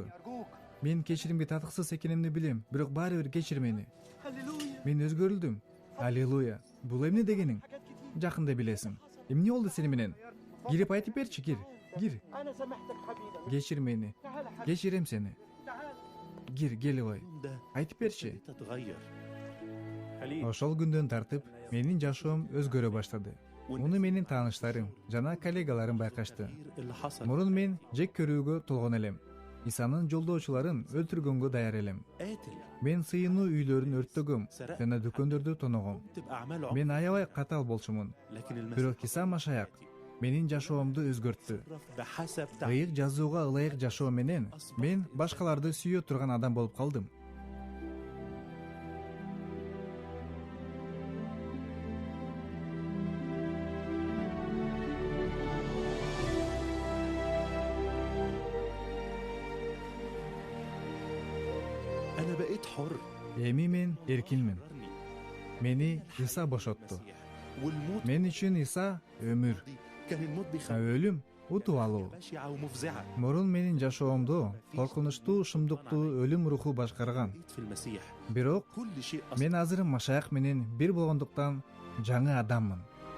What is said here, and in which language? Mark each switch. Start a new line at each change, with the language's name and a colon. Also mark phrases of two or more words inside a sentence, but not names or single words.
Kyrgyz: Мен кечиримге татыксыз экенимди билем, бирок баары бир кечир мени. Мен өзгөрүлдүм. Аллилуйя. Бул эмне дегениң? Жакында билесиң. Эмне болду сени менен? Кирип айтып берчи, кир. Кечир мени. Кечирем сени. Кел ой.
Arabic: ده
Kyrgyz: Айтып берчи.
Arabic: ابتديت أتغير
Kyrgyz: Ошол күндөн тартып менин жашоом өзгөрө баштады. Муну менин тааныштарым жана коллегаларым байкашты.
Arabic: التغيير اللي حصل
Kyrgyz: Мурун мен жек көрүүгө толгон элем. Исанын жолдоочуларын өлтүргөнгө даяр элем.
Arabic: قاتل
Kyrgyz: Мен сыйынуу үйлөрүн өрттөгөм жана дүкөндөрдү тоногом.
Arabic: تبقى أعماله
Kyrgyz: Мен аябай катал болчумун.
Arabic: لكن المسيح
Kyrgyz: Бирок Иса Машаяк менин жашоомду өзгөрттү.
Arabic: بحسب
Kyrgyz: Ыйык жазууга ылайык жашоо менен мен башкаларды сүйө турган адам болуп калдым.
Arabic: أنا بقيت حر
Kyrgyz: Эми мен эркинмин.
Arabic: حررني.
Kyrgyz: Мени Иса бошотту.
Arabic: المسيح. والموت
Kyrgyz: Мен үчүн Иса өмүр,
Arabic: كان الموت
Kyrgyz: а
Arabic: بيخلي
Kyrgyz: өлүм утуп алуу.
Arabic: بشعة ومفزعة
Kyrgyz: Мурун менин жашоомду коркунучтуу, шумдуктуу өлүм руху башкарган.
Arabic: بقيت في المسيح
Kyrgyz: Бирок
Arabic: كل شيء أصبح
Kyrgyz: мен азыр Машаяк менен бир болгондуктан жаңы адаммын.